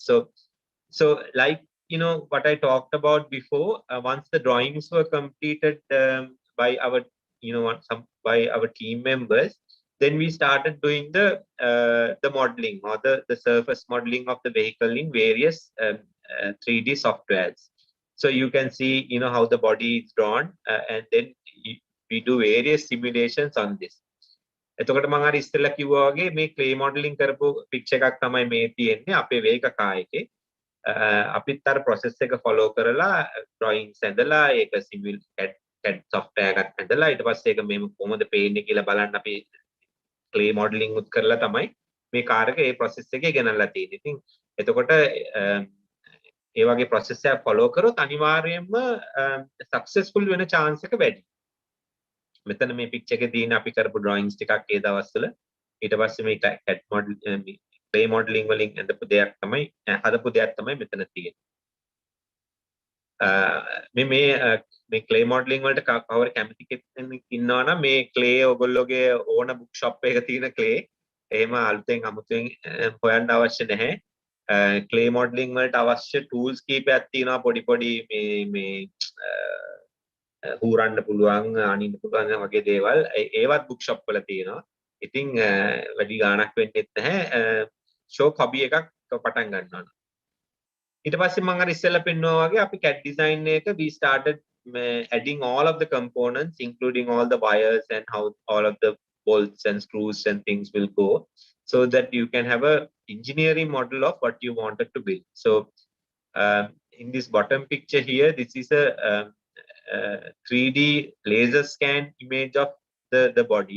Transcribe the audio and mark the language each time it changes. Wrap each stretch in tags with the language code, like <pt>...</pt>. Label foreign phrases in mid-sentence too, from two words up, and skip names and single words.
<en>So like what I talked about before, once the drawings were completed by our by our team members, then we started doing the modeling or the surface modeling of the vehicle in various 3D softwares. So you can see how the body is drawn, and then we do various simulations on this.</en> <si>එතකොට මම අර ඉස්සෙල්ලා කිව්වා වගේ මේ</si> <en>clay modeling</en> <si>කරපු පික්චර් එකක් තමයි මේ තියෙන්නේ අපේ Vega car එකේ. අපිත් අර process එක follow කරලා drawings ඇඳලා ඒක</si> <en>CAD software</en> <si>එකක් ඇඳලා ඊට පස්සේ ඒක මේ කොහොමද පේන්නේ කියලා බලන්න අපි</si> <en>clay modeling</en> <si>උත් කරලා තමයි මේ කාර් එක ඒ process එකේ ගෙනල්ලා තියෙන්නේ. ඉතින් එතකොට ඒ වගේ process එකක් follow කරොත් අනිවාර්යයෙන්ම successful වෙන chance එක වැඩි. මෙතන මේ පික්චර් එකේ තියෙන අපි කරපු drawings ටිකක් ඒ දවස්වල ඊට පස්සේ මේ</si> <en>CAD model clay modeling</en> <si>වලින් හදපු දෙයක් තමයි මෙතන තියෙන්නේ. මේ</si> <en>clay modeling</en> <si>වලට කවර කැමති කෙනෙක් ඉන්නවා නම් මේ clay ඔයගොල්ලෝගේ ඕන</si> <en>book shop</en> <si>එකක තියෙන clay එහෙම අලුතෙන් අමුතුවෙන් හොයන්න අවශ්‍ය නැහැ.</si> <en>clay modeling</en> <si>වලට අවශ්‍ය tools කීපයක් තියෙනවා පොඩි මේ හූරන්න පුළුවන් අනින්න පුළුවන් වගේ දේවල් ඒවත්</si> <en>book shop</en> <si>වල තියෙනවා. ඉතින් වැඩි ගාණක් වෙන්නෙත් නැහැ. ෂෝක් හොබි එකක් පටන් ගන්නවා. ඊට පස්සේ මම අර ඉස්සෙල්ලා පෙන්නුවා වගේ අපි CAD design එක</si> <en>we started adding all of the components including all the wires and how all of the bolts and screws and things will go so that you can have a engineering model of what you wanted to build. So in this bottom picture here, this is a 3D laser scan image of the body.</en>